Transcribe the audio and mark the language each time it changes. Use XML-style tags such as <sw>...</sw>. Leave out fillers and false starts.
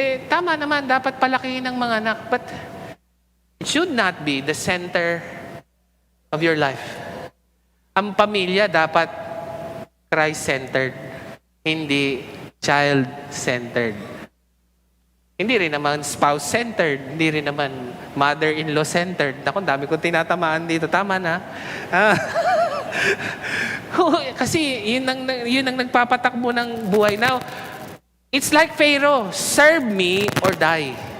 <tl>Tama naman, dapat palakihin ng mga anak.</tl> <en>But it should not be the center of your life.</en> <tl>Ang pamilya dapat Christ-centered, hindi child-centered. Hindi rin naman spouse-centered, hindi rin naman mother-in-law-centered. Naku, dami kong tinatamaan dito. Tama na. Kasi yun ang nagpapatakbo ng buhay.</tl> <en>Now, it's like Pharaoh, serve me or die.</en>